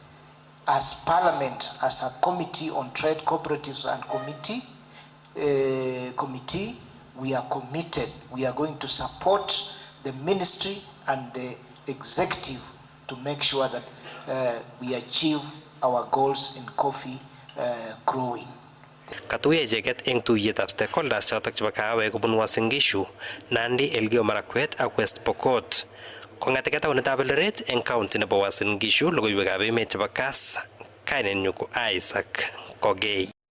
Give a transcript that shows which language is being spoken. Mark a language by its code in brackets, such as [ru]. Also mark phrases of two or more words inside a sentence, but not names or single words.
[en] As Parliament, as a committee on trade cooperatives and committee, we are committed. We are going to support the ministry and the executive to make sure that we achieve our goals in coffee growing. [kln] Katuye icheket eng tuiyetab stakeholders chotok chebo kahawek kobun Uasin Gishu, Nandi, Elgeyo Marakwet ak West Pokot. Kong'eteke taonitab Eldoret eng county nebo Uasin Gishu, logoiwekab emet chebo Kass, kainenyu ko Isaac Kogei.